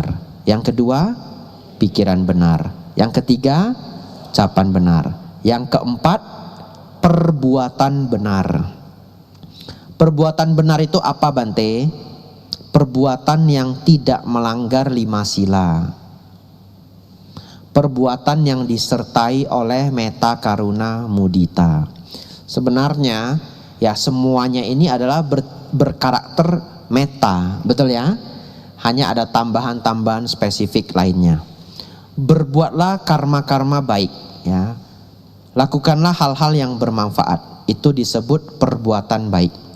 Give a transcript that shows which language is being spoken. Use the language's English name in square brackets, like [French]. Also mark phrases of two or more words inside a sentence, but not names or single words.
[Indonesian] Yang kedua, pikiran benar. Yang ketiga, ucapan benar. Yang keempat, perbuatan benar. Perbuatan benar itu apa Bante? Perbuatan yang tidak melanggar 5 sila. Perbuatan yang disertai oleh [Pali] metta, karuna, mudita. [Indonesian] Sebenarnya ya semuanya ini adalah berkarakter metta, betul ya? Hanya ada tambahan-tambahan spesifik lainnya. Berbuatlah karma-karma baik ya. Lakukanlah hal-hal yang bermanfaat. Itu disebut perbuatan baik.